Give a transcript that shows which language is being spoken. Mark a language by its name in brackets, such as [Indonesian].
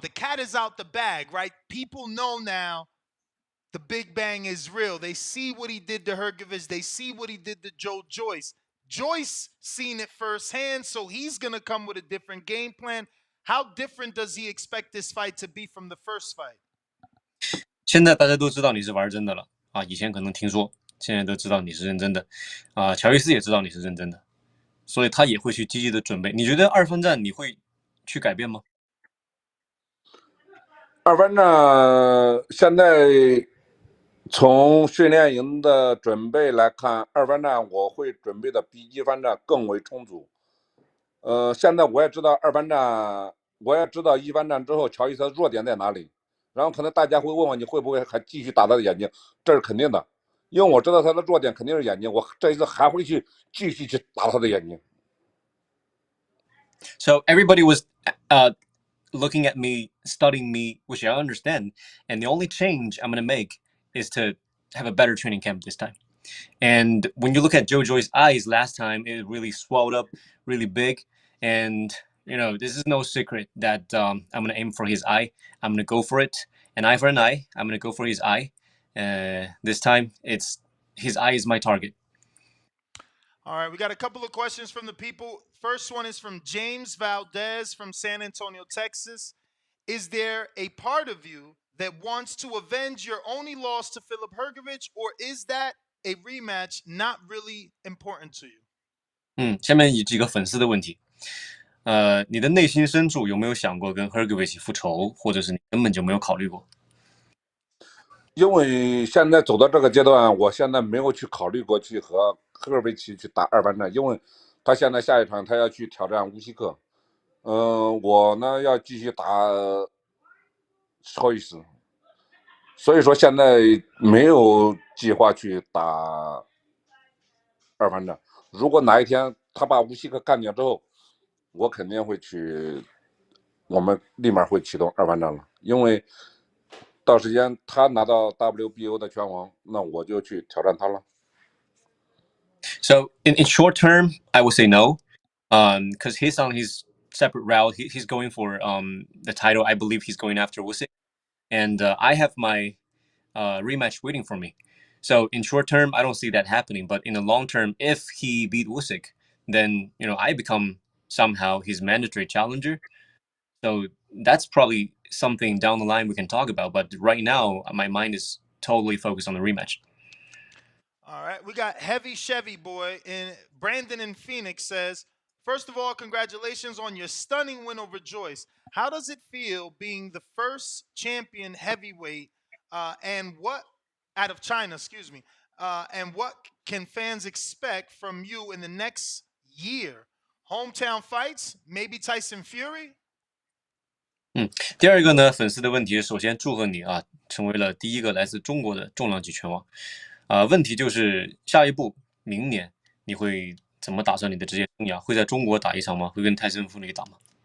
[English] The cat is out the bag, right? People know now the Big Bang is real. They see what he did to Hrgovic. They see what he did to Joe Joyce. Joyce seen it firsthand, so he's going to come with a different game plan. How different does he expect this fight to be from the first fight? [Chinese] 现在大家都知道你是玩真的了啊，以前可能听说，现在都知道你是认真的啊。乔伊斯也知道你是认真的，所以他也会去积极的准备。你觉得二番战你会去改变吗？二番战现在从训练营的准备来看，二番战我会准备的比一番战更为充足。现在我也知道二番战，我也知道一番战之后乔伊斯的弱点在哪里。然后可能大家会问我，你会不会还继续打他的眼睛？这是肯定的，因为我知道他的弱点肯定是眼睛，我这一次还会继续去打他的眼睛。 [English] So everybody was looking at me, studying me, which I understand. And the only change I'm going to make is to have a better training camp this time. And when you look at Joe Joyce's eyes last time, it really swelled up really big. And, this is no secret that I'm going to aim for his eye. I'm going to go for it. An eye for an eye. I'm going to go for his eye. This time, his eye is my target. All right, we got a couple of questions from the people. First one is from James Valdez from San Antonio, Texas. Is there a part of you that wants to avenge your only loss to Filip Hrgovic, or is that a rematch not really important to you? [Chinese] 下面有几个粉丝的问题。你的内心深处有没有想过跟 Hergovich 复仇，或者是你根本就没有考虑过？因为现在走到这个阶段，我现在没有去考虑过去和赫尔维奇去打二番战，因为他现在下一场他要去挑战乌西克，我呢要继续打超伊斯，所以说现在没有计划去打二番战。如果哪一天他把乌西克干掉之后，我肯定会去，我们立马会启动二番战了，因为到时间他拿到 WBO 的拳王，那我就去挑战他了。 [English] So in short term, I would say no, because he's on his separate route. He's going for the title. I believe he's going after Usyk, and I have my rematch waiting for me. So in short term, I don't see that happening. But in the long term, if he beat Usyk, then I become somehow his mandatory challenger. So that's probably something down the line we can talk about. But right now, my mind is totally focused on the rematch. All right, we got Heavy Chevy Boy, and Brandon in Phoenix says, first of all, congratulations on your stunning win over Joyce. How does it feel being the first champion heavyweight and what out of China, excuse me, and what can fans expect from you in the next year? Hometown fights, maybe Tyson Fury? [Chinese] 第二个呢，粉丝的问题，首先祝贺你啊，成为了第一个来自中国的重量级拳王。问题就是下一步，明年你会怎么打算你的职业生涯？会在中国打一场吗？会跟泰森·弗里打吗？